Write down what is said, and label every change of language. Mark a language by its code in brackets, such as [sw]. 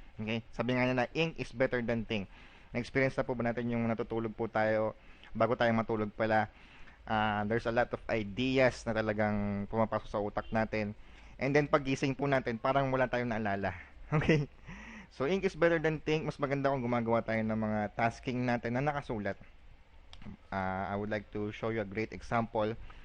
[tl] Okay? Sabi nga nila, [en] ink is better than think. [tl] Na-experience na po ba natin yung natutulog po tayo bago tayo matulog pala? [en] There's a lot of ideas [tl] na talagang pumapasok sa utak natin. [en] And then [tl] pagising po natin, parang wala tayong naalala. Okay? [en] So, ink is better than think. [tl] Mas maganda kung gumagawa tayo ng mga tasking natin na nakasulat. [en] I would like to show you a great example.